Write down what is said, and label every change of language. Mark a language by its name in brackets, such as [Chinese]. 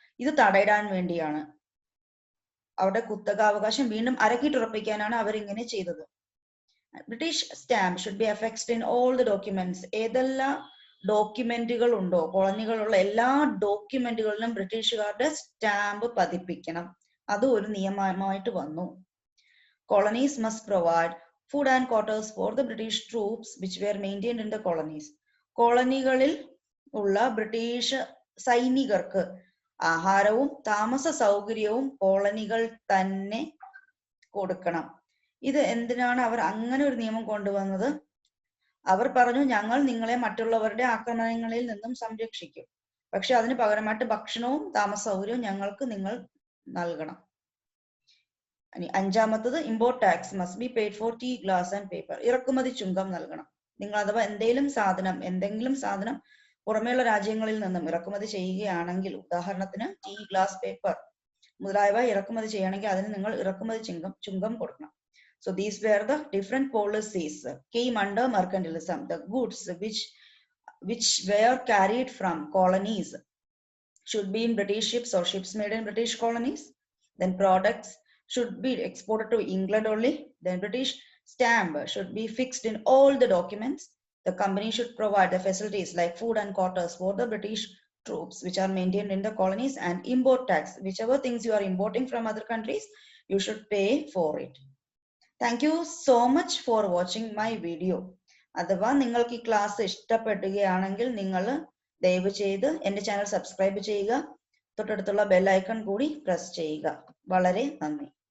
[Malayalam] ഇത് തടയിടാൻ വേണ്ടിയാണ്. അവരുടെ കുത്തകാവകാശം വീണ്ടും അരക്കിട്ടുറപ്പിക്കാനാണ് അവരിങ്ങനെ ചെയ്തത്. [English] British stamp should be affixed in all the documents. [Malayalam] ഏതെല്ലാം ഡോക്യുമെന്റുകൾ ഉണ്ടോ, കോളനികളുള്ള എല്ലാ ഡോക്യുമെന്റുകളിലും ബ്രിട്ടീഷുകാരുടെ സ്റ്റാമ്പ് പതിപ്പിക്കണം. അത് ഒരു നിയമമായിട്ട് വന്നു. [English] Colonies must provide food and quarters for the British troops which were maintained in the colonies. [Malayalam] കോളനികളിൽ ഉള്ള ബ്രിട്ടീഷ് സൈനികർക്ക് ആഹാരവും താമസ സൗകര്യവും കോളനികൾ തന്നെ കൊടുക്കണം. ഇത് എന്തിനാണ് അവർ അങ്ങനെ ഒരു നിയമം കൊണ്ടുവന്നത്? അവർ പറഞ്ഞു, ഞങ്ങൾ നിങ്ങളെ മറ്റുള്ളവരുടെ ആക്രമണങ്ങളിൽ നിന്നും സംരക്ഷിക്കും, പക്ഷെ അതിന് പകരമായിട്ട് ഭക്ഷണവും താമസ സൗകര്യവും ഞങ്ങൾക്ക് നിങ്ങൾ നൽകണം. അഞ്ചാമത്തത്, [English] Import tax must be paid for tea, glass and paper. [Malayalam] ഇറക്കുമതി ചുങ്കം നൽകണം. നിങ്ങൾ അഥവാ എന്തെങ്കിലും സാധനം പുറമേയുള്ള രാജ്യങ്ങളിൽ നിന്നും ഇറക്കുമതി ചെയ്യുകയാണെങ്കിൽ, ഉദാഹരണത്തിന് ടീ, ഗ്ലാസ്, പേപ്പർ മുതലായവ ഇറക്കുമതി ചെയ്യണമെങ്കിൽ അതിന് നിങ്ങൾ ഇറക്കുമതി ചുങ്കം കൊടുക്കണം. [English] So these were the different policies came under mercantilism. The goods which were carried from colonies should be in British ships or ships made in British colonies. Then products should be exported to England only. Then British stamp should be fixed in all the documents. The company should provide the facilities like food and quarters for the British troops which are maintained in the colonies, and import tax. Whichever things you are importing from other countries, you should pay for it. Thank you so much for watching my video. [Malayalam] അഥവാ നിങ്ങൾക്ക് ഈ class ഇഷ്ടപ്പെടുകയാണെങ്കിൽ നിങ്ങൾ ദയവ് ചെയ്ത് എന്റെ channel subscribe ചെയ്യുക, തൊട്ടടുത്തുള്ള ബെൽ ഐക്കൺ കൂടി പ്രസ് ചെയ്യുക. വളരെ നന്ദി.